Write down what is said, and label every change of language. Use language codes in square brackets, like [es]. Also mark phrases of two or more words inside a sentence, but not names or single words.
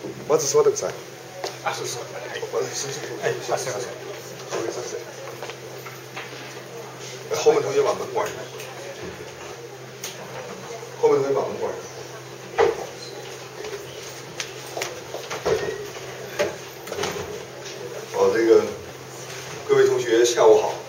[ja] まず座ってください。あ、そうですか。はい。すみません。 [zh] 后面同学把门关上。后面同学把门关上。这个各位同学下午好啊。